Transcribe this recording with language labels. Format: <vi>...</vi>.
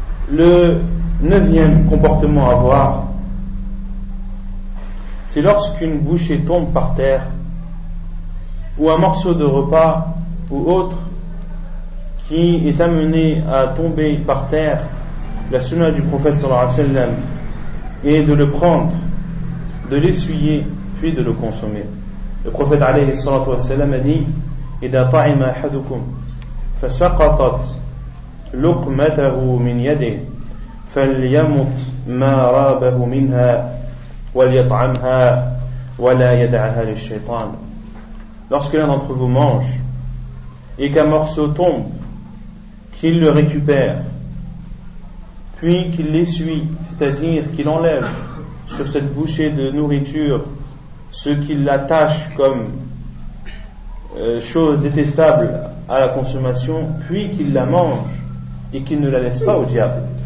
<fr>Le 9e comportement à voir, c'est lorsqu'une bouchée tombe par terre, ou un morceau de repas ou autre qui est amené à tomber par terre. La sunna du prophète sallallahu alayhi wa sallam est de le prendre, de l'essuyer, puis de le consommer. Le prophète alayhi salatu wa sallam a dit:</fr> <ar>إذا طعم أحدكم فسقطت لقمته من يده فليمت ما رابه منها وليطعمها ولا يدعها للشيطان.</ar> <fr>Lorsque l'un d'entre vous mange et qu'un morceau tombe, qu'il le récupère, puis qu'il l'essuie, c'est-à-dire qu'il enlève sur cette bouchée de nourriture ce qui l'attache comme chose détestable à la consommation, puis qu'il la mange et qu'il ne la laisse pas au diable.</fr>